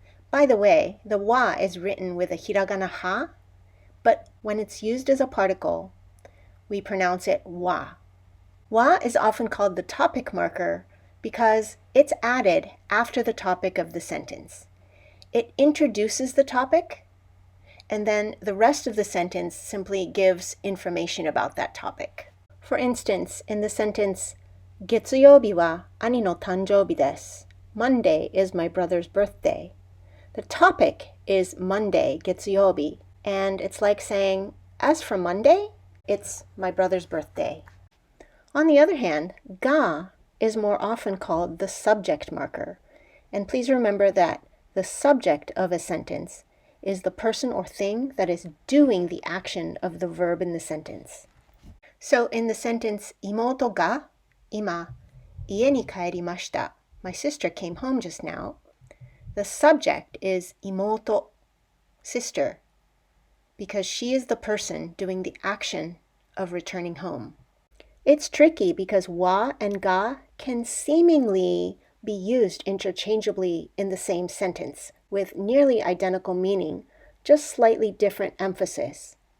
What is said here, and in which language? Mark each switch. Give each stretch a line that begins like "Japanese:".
English: By the way, the wa is written with a hiragana ha, but when it's used as a particle, we pronounce it wa. Wa is often called the topic marker because it's added after the topic of the sentence. It introduces the topic, and then the rest of the sentence simply gives information about that topic. For instance, in the sentence,
Japanese: 月曜日は兄の誕生日です.
English: Monday is my brother's birthday. The topic is Monday, 月曜日, and it's like saying, as for Monday, it's my brother's birthday. On the other hand, ga is more often called the subject marker. And please remember that the subject of a sentence is the person or thing that is doing the action of the verb in the sentence. So in the sentence,
Japanese: 妹が今家に帰りました.
English: My sister came home just now. The subject is 妹, sister, because she is the person doing the action of returning home. It's tricky because wa and ga can seemingly be used interchangeably in the same sentence with nearly identical meaning, just slightly different emphasis.